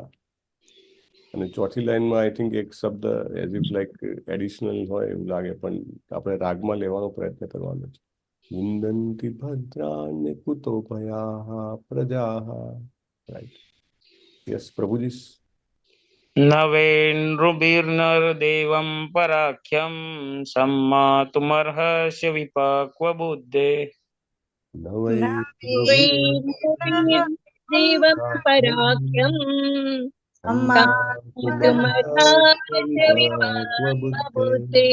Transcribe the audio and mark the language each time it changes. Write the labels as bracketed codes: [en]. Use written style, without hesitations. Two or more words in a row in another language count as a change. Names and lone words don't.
[gu] અને ચોથી લાઈનમાં [en] I think [gu] એક શબ્દ [en] as if like additional [gu] હોય એવું લાગે, પણ આપણે રાગમાં લેવાનો પ્રયત્ન કરવાનો છે. [sa] विन्दन्ति भद्राण्य कुतो भयाः प्रजाः. [en] Right, yes પ્રભુજી. [sa] नवेन्द्रुभिर्नरदेवं पराख्यं सम्मातुमर्हस्य विपक्वबुद्धे નવૈ देवं पराख्यं सम्मातुमर्हस्य विपक्वबुद्धे